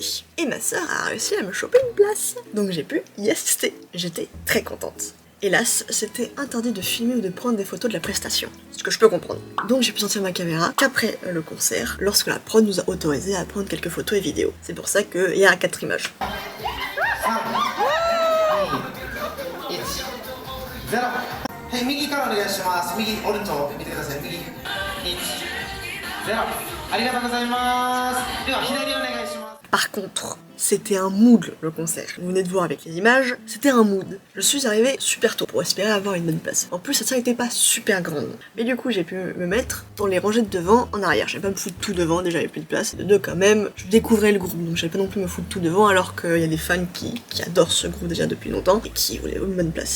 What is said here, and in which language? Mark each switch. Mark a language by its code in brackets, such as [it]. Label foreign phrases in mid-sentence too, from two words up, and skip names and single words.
[fr] Et ma sœur a réussi à me choper une place, donc j'ai pu y assister. J'étais très contente. Hélas, c'était interdit de filmer ou de prendre des photos de la prestation, ce que je peux comprendre. Donc j'ai pu sortir ma caméra qu'après le concert, lorsque la prod nous a autorisé à prendre quelques photos et vidéos. C'est pour ça qu'il y a 4 images. [ja] 0 はい右からお願いします右オルト見てください右1 0ありがとうございますでは左お願いします [fr] Par contre, c'était un mood le concert. Vous venez de voir avec les images, c'était un mood. Je suis arrivée super tôt pour espérer avoir une bonne place. En plus, cette salle n'était pas super grande. Mais du coup, j'ai pu me mettre dans les rangées de devant en arrière. J'allais pas me foutre tout devant, déjà il n'y avait plus de place. De deux, quand même, je découvrais le groupe, donc j'allais pas non plus me foutre tout devant, alors qu'il y a des fans qui adorent ce groupe déjà depuis longtemps et qui voulaient une bonne place.